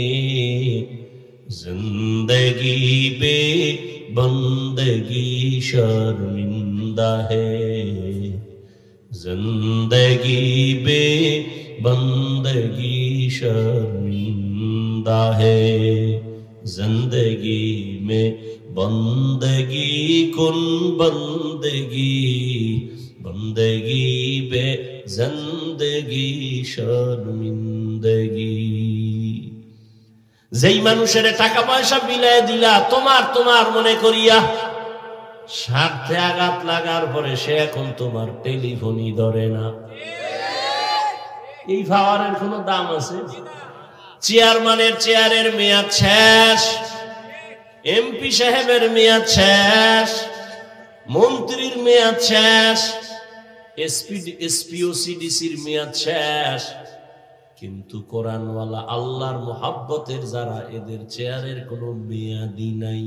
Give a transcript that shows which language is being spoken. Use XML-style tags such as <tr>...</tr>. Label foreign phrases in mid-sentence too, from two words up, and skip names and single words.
<ur>زندگی بے بندگی شرمندہ ہے، زندگی بے بندگی شرمندہ ہے، زندگی میں بندگی کن بندگی، بندگی بے زندگی شرمندگی۔</ur> <bn>যেই মানুষের টাকা পয়সা বিলাই দিলা তোমার মনে করিয়া, স্বার্থে আঘাত লাগার পরে সে এখন তোমার টেলিফোনই ধরে না। এই পাওয়ারের কোনো দাম আছে? চেয়ারম্যানের চেয়ারের মেয়াদ শেষ, এমপি সাহেবের মেয়াদ শেষ, মন্ত্রীর মেয়াদ শেষ, এসপিওসিডিসির মেয়াদ শেষ, কিন্তু কোরআনওয়ালা আল্লাহর মুহাব্বতের যারা, এদের চেয়ারের কোনো মেয়াদি নাই।</bn>